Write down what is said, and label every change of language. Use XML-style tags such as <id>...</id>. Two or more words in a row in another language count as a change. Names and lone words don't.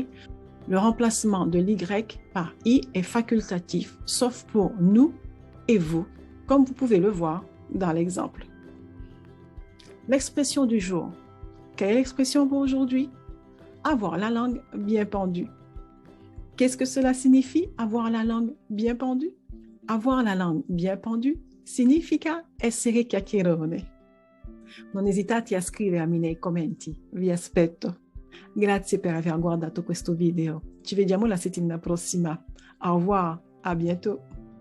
<fr>Le remplacement de l'Y par I est facultatif, sauf pour nous et vous, comme vous pouvez le voir dans l'exemple. L'expression du jour. Quelle est l'expression pour aujourd'hui? Avoir la langue bien pendue. Qu'est-ce que cela signifie, avoir la langue bien pendue? Avoir la langue bien pendue</fr> <it>significa essere chiacchierone. Non esitate a scrivermi nei commenti, vi aspetto. Grazie per aver guardato questo video. Ci vediamo la settimana prossima.</it> <fr>Au revoir, à bientôt.</fr>